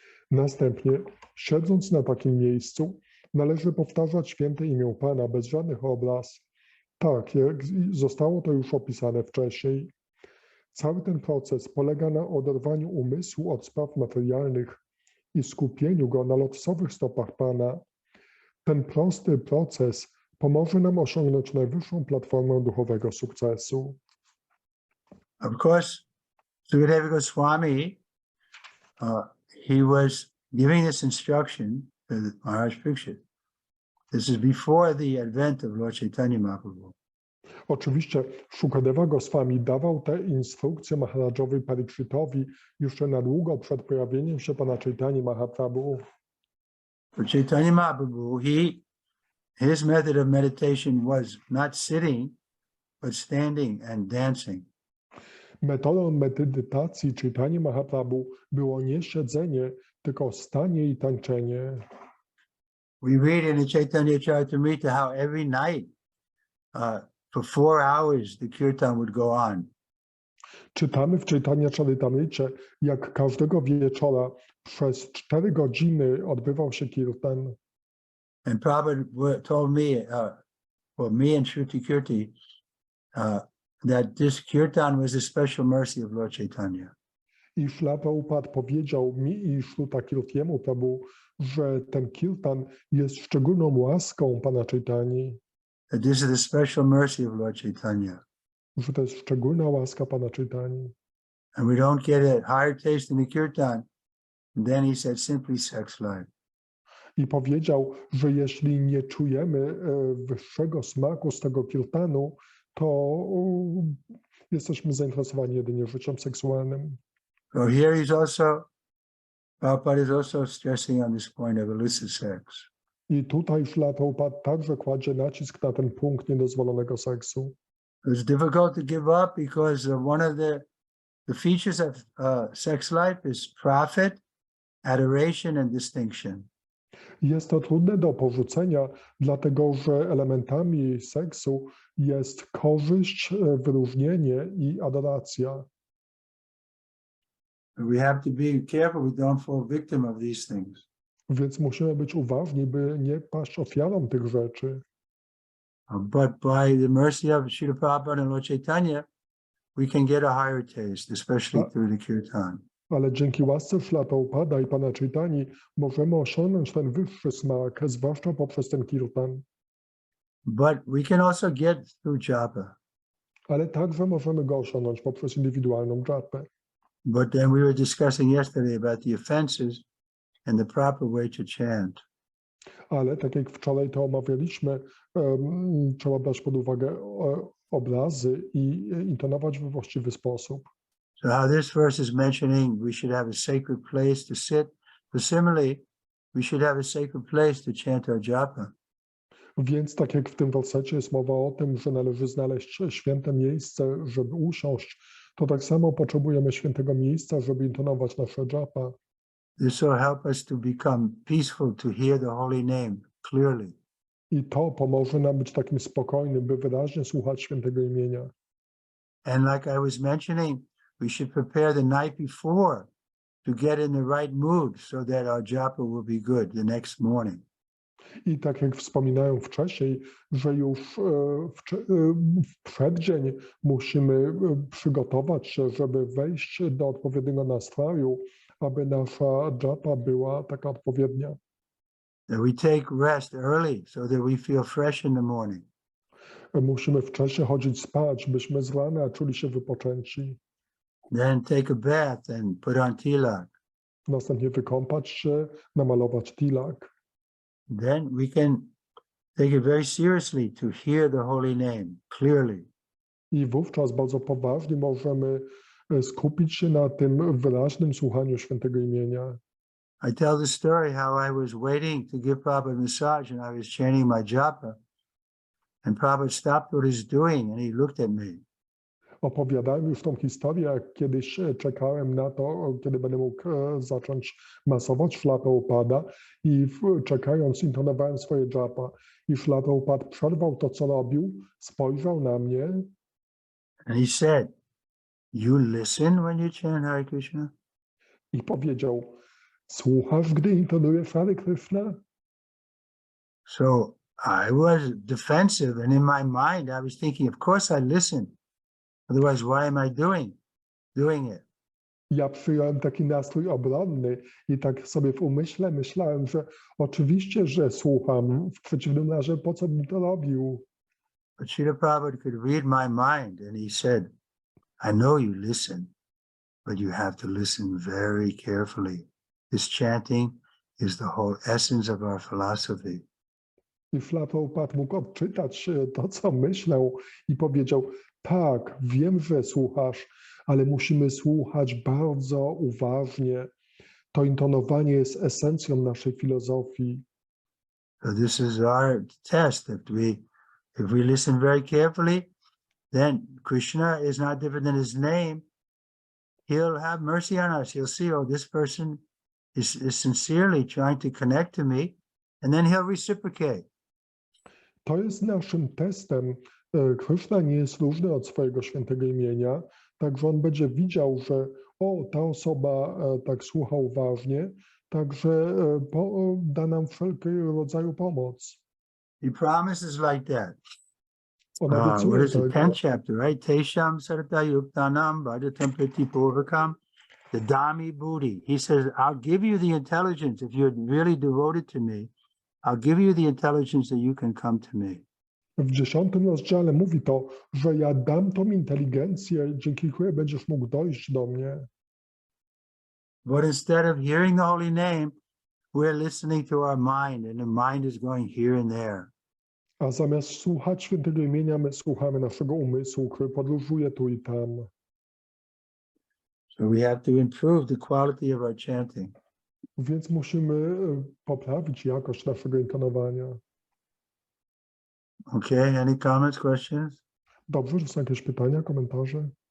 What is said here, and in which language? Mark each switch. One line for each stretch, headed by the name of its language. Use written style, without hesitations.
Polish: Następnie, siedząc na takim miejscu, należy powtarzać święte imię Pana bez żadnych obraz, tak jak zostało to już opisane wcześniej. Cały ten proces polega na oderwaniu umysłu od spraw materialnych i skupieniu go na lotosowych stopach Pana. Ten prosty proces pomoże nam osiągnąć najwyższą platformę duchowego sukcesu.
English: Of course, Trivikrama Swami, he was giving this instruction to Maharaj Pariksit. This is before the advent of Lord Chaitanya Mahaprabhu.
Polish: Oczywiście Shukadeva Goswami dawał te instrukcje Maharajowi Parikshitowi jeszcze na długo przed pojawieniem się Pana Chaitanya Mahaprabhu.
English: For Chaitanya Mahaprabhu, his method of meditation was not sitting, but standing and dancing.
Polish: Metodą medytacji Chaitanya Mahaprabhu było nie siedzenie, tylko stanie i tańczenie.
English: We read in the Chaitanya Charitamrita how every night, for 4 hours, the kirtan would go on.
Polish: Czytamy w Chaitanya Charitamricie, jak każdego wieczora przez 4 godziny odbywał się kirtan.
English: And Prabhupada told me, for me and Shruti Kirti, that this kirtan was a special mercy of Lord Chaitanya.
Polish: I Śrila Prabhupada powiedział mi i Shruta Kirtiemu Prabhu, że ten kirtan jest szczególną łaską Pana Chaitani.
English: That this is the special mercy of Lord Chaitanya.
Polish: Że to jest szczególna łaska Pana Chaitani.
English: And we don't get a higher taste in the kirtan. And then he said, simply sex life.
Polish: I powiedział, że jeśli nie czujemy wyższego smaku z tego kirtanu, to jesteśmy zainteresowani jedynie życiem seksualnym.
English: So here he's also, Prabhupada is also stressing on this point of illicit sex.
Polish: I tutaj Śrila Prabhupada także kładzie nacisk na ten punkt niedozwolonego seksu.
English: It's difficult to give up because one of the features of sex life is profit, adoration, and distinction.
Polish: Jest to trudne do porzucenia, dlatego że elementami seksu jest korzyść, wyróżnienie i adoracja.
English: We have to be careful we don't fall victim of these things.
Polish: Więc musimy być uważni, by nie paść ofiarą tych rzeczy.
English: But by the mercy of Srila Prabhupada and Lord Chaitanya, we can get a higher taste, especially through the kirtan.
Polish: Ale dzięki łasce Śrila Prabhupada i Pana Chaitani możemy osiągnąć ten wyższy smak, zwłaszcza poprzez ten kirtan.
English: But we can also get through japa.
Polish: Ale także możemy go osiągnąć poprzez indywidualną japę.
English: But then we were discussing yesterday about the offenses and the proper way to chant.
Polish: Ale tak jak wczoraj to omawialiśmy, trzeba brać pod uwagę obrazy i intonować we właściwy sposób.
English: So how this verse is mentioning we should have a sacred place to sit, but similarly, we should have a sacred place to chant our japa.
Polish: Więc tak jak w tym wersecie jest mowa o tym, że należy znaleźć święte miejsce, żeby usiąść, to tak samo potrzebujemy świętego miejsca, żeby intonować nasze japa.
English: This will help us to become peaceful, to hear the holy name clearly.
Polish: I to pomoże nam być takim spokojnym, by wyraźnie słuchać świętego imienia.
English: And like I was mentioning, we should prepare the night before to get in the right mood so that our japa will be good the next morning.
Polish: I tak jak wspominałem wcześniej, że już w przeddzień musimy przygotować się, żeby wejść do odpowiedniego nastroju, aby nasza japa była taka odpowiednia.
English: That we take rest early so that we feel fresh in the morning.
Polish: Musimy wcześniej chodzić spać, byśmy z rana czuli się wypoczęci.
English: Then take a bath and put on tilak.
Polish: Następnie wykąpać się, namalować tilak.
English: Then we can take it very seriously to hear the holy name clearly.
Polish: I wówczas bardzo poważnie możemy skupić się na tym wyraźnym słuchaniu świętego imienia.
English: I tell the story how I was waiting to give Prabhupada a massage and I was chanting my japa. And Prabhupada stopped what he's doing and he looked at me.
Polish: Opowiadałem już tą historię, jak kiedyś czekałem na to, kiedy będę mógł zacząć masować Śrila Prabhupada i czekając intonowałem swoje japa. I Śrila Prabhupada przerwał to, co robił, spojrzał na mnie.
English: And he said, "You listen when you chant Hare Krishna?"
Polish: I powiedział, słuchasz, gdy intonujesz Hare Krishna?
English: So I was defensive and in my mind I was thinking, of course I listen. Otherwise, why am I doing it?
Polish: Ja przyjąłem taki nastrój obronny i tak sobie w umyśle myślałem, że oczywiście, że słucham, w przeciwnym razie po co bym to robił?
English: But Srila Prabhupada could read my mind and he said, I know you listen, but you have to listen very carefully. This chanting is the whole essence of our philosophy.
Polish: I Śrila Prabhupada mógł odczytać to, co myślę i powiedział, tak, wiem, że słuchasz, ale musimy słuchać bardzo uważnie. To intonowanie jest esencją naszej filozofii.
English: So this is our test. If we listen very carefully, then Krishna is not different than his name. He'll have mercy on us. He'll see, oh, this person is sincerely trying to connect to me, and then he'll reciprocate.
Polish: To jest naszym testem. Krishna nie jest różny od swojego świętego imienia, także on będzie widział, że ta osoba tak słucha uważnie, także da nam wszelkiego rodzaju pomoc.
English: He promises like that.
Polish: On
English: What
Polish: obiecuje
English: is it?
Polish: tego.
English: 10th chapter, right?
Sanskrit: Tesham sarata yuktanam bhajatam priti purvakam dadami buddhi.
English: He says, I'll give you the intelligence. If you're really devoted to me, I'll give you the intelligence that you can come to me.
Polish: W 10 rozdziale mówi to, że ja dam tą inteligencję, dzięki której będziesz mógł dojść do mnie.
English: But instead of hearing the holy name, we're listening to our mind, and the mind is going here and there.
Polish: A zamiast słuchać świętego imienia, my słuchamy naszego umysłu, który podróżuje tu i tam.
English: So we have to improve the quality of our chanting.
Polish: Więc musimy poprawić jakość naszego intonowania.
English: Okay, any comments, questions?
Polish: Dobrze, że są jakieś pytania, komentarze?